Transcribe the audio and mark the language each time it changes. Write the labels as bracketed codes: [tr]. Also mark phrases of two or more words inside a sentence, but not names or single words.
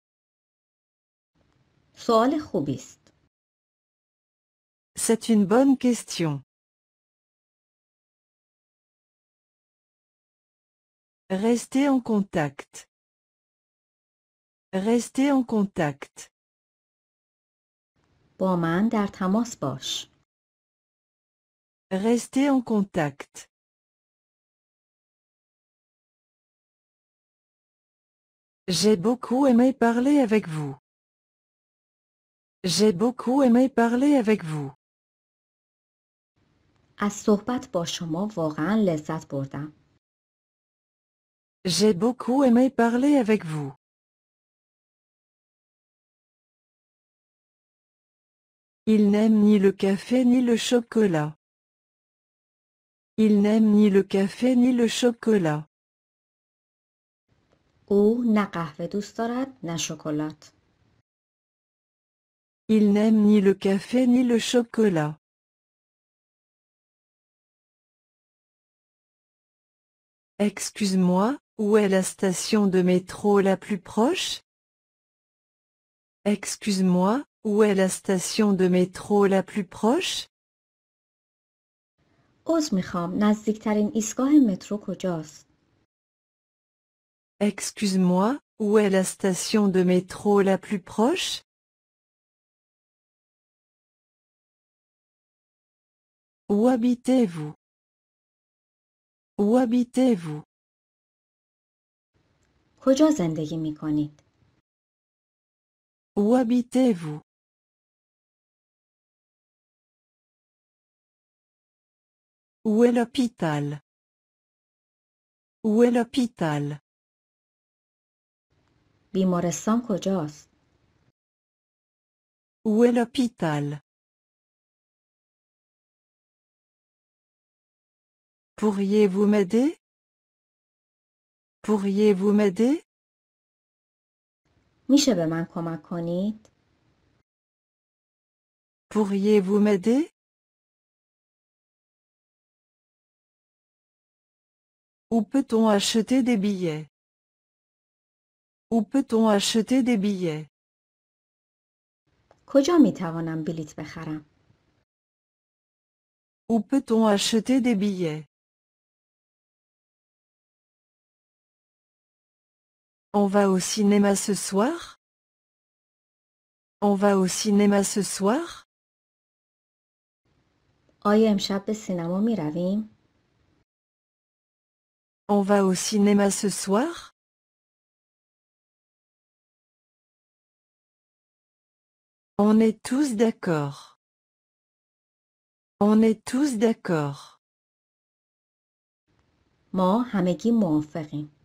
[fa] سوال خوبی است. [fr] C'est une bonne question. Restez en contact. Restez en contact. [fa] با من در تماس باش. [fr] Restez en contact. J'ai beaucoup aimé parler avec vous. J'ai beaucoup aimé parler avec vous. [fa] از صحبت با شما واقعا لذت بردم. [fr] J'ai beaucoup aimé parler avec vous. Il n'aime ni le café ni le chocolat. Il n'aime ni le café ni le chocolat. [fa] او نه قهوه دوست دارد نه شکلات. [fr] Il n'aime ni le café ni le chocolat. Excuse-moi, où est la station de métro la plus proche? Excuse-moi, où est la station de métro la plus proche? [fa] عذر میخوام، نزدیکترین ایستگاه مترو کجاست؟ [fr] Excuse-moi, où est la station de métro la plus proche? Où habitez-vous? Où habitez-vous? [fa] کجا زندگی میکنید؟ [fr] Où habitez-vous? Où est l'hôpital? Où est l'hôpital? [fa] بیمارستان کجاست؟ [fr] Où est l'hôpital? Pourriez-vous m'aider? Pourriez-vous m'aider? [fa] میشه به من کمک کنید؟ [fr] Pourriez-vous m'aider? Où peut-on acheter des billets? Où peut-on acheter des billets? [fa] کجا میتوانم بلیط بخرم؟ [fr] Où peut-on acheter des billets? On va au cinéma ce soir? On va au cinéma ce soir? [fa] آیا امشب به سینما میرویم؟ [fr] On va au cinéma ce soir? On est tous d'accord. On est tous d'accord. [fa] ما همگی موافقیم.